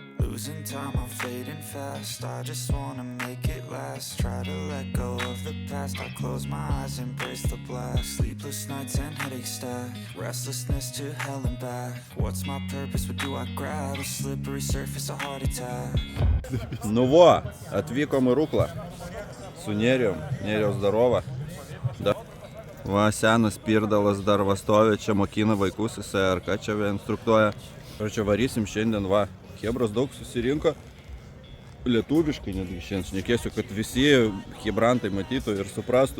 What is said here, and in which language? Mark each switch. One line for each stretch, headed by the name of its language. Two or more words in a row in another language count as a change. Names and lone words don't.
English: Losing time, I'm fading fast. I just wanna make it last. Try to let go of the past. I close my eyes, embrace the blast. Sleepless nights and headaches stack. Restlessness to hell and back. What's my purpose? What do I grab? A slippery surface, a heart attack.
Lithuanian: Nu va, atvykom į Ruklą su Nerijom. Nerijos darova. Va, senas Pirdalas dar va stovi, čia mokina vaikus, jisai ar ką čia instruktuoja. Ir čia varysim šiandien, va, chebros daug susirinko. Lietuviškai netgi šiandien šnekėsiu, kad visi chebrantai matytų ir suprastų.